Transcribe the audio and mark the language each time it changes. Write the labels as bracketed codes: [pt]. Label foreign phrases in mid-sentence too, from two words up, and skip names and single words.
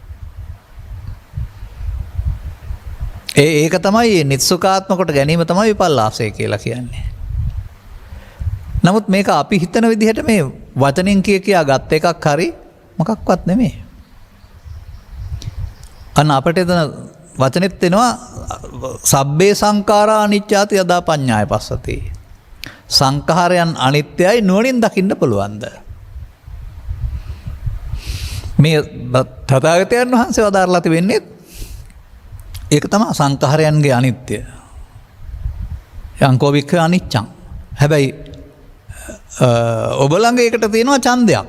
[si] ඒක තමයි නිත්සුකාත්ම කොට ගැනීම තමයි විපල්ලාසය කියලා කියන්නේ. නමුත් මේක අපි හිතන විදිහට මේ වචනෙන් කියා ගත්ත එකක් හරි මොකක්වත් නෙමෙයි. අන්න අපිට එතන වචනෙත් එනවා [pi] සබ්බේ සංඛාරා අනිච්චාති යදා පඤ්ඤාය පස්සති. [si] සංඛාරයන් අනිත්‍යයි නුවණින් දකින්න පුළුවන්ද? මේ තථාගතයන් වහන්සේ වදාරලා තිබෙන්නේ ඒක තමයි සංඛාරයන්ගේ අනිත්‍ය. [pi] යංකෝ වික්ඛ අනිච්චං. [si] හැබැයි ඔබ ළඟ ඒකට තියෙනවා ඡන්දයක්.